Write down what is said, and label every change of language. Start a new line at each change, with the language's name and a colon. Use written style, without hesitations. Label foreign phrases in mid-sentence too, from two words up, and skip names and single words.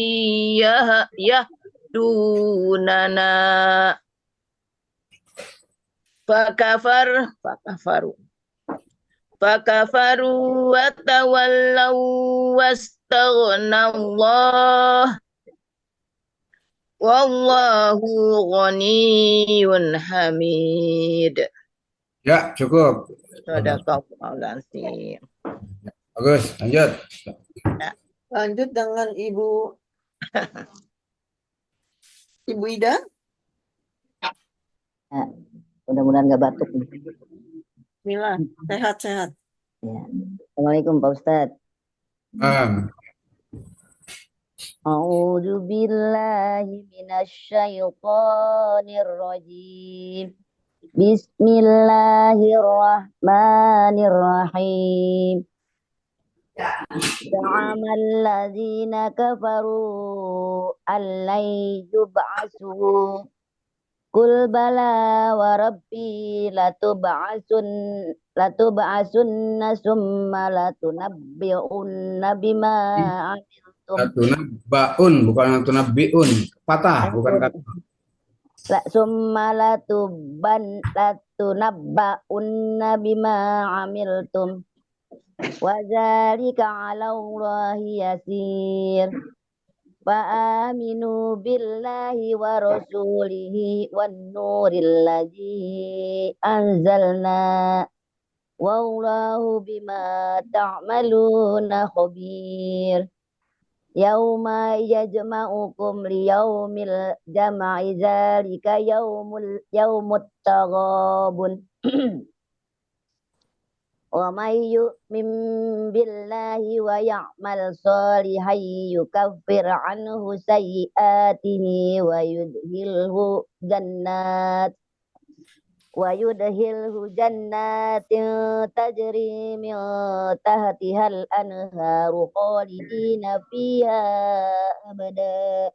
Arabic: يهدوننا فكفروا وتولوا واستغنى الله والله غني حميد.
Indonesian: Ya, cukup.
Arabic: صدق الله العظيم.
Indonesian: Bagus, lanjut. Lanjut dengan Ibu Ida. Nah, mudah-mudahan nggak batuk nih. Mila, sehat-sehat. Ya. Assalamualaikum Pak Ustadz.
Arabic: أعوذ بالله من الشيطان الرجيم. بسم الله الرحمن الرحيم. زعم الذين كفروا أن لن يبعثوا. قل بلى وربي لتبعثن ثم لتنبئن بما عملتم.
Indonesian: Latunabbaun bukan latunabbiun. Patah bukan kata.
Arabic: ثم لتنبؤن بما عملتم. وذلك على الله يسير. فآمنوا بالله ورسوله والنور الذي أنزلنا والله بما تعملون خبير. يوم يجمعكم ليوم الجمع ذلك يوم التغابن. ومن يؤمن بالله ويعمل صالحا يكفر عنه سيئاته ويدخله جنات تجري من تحتها الأنهار خالدين فيها أبدا.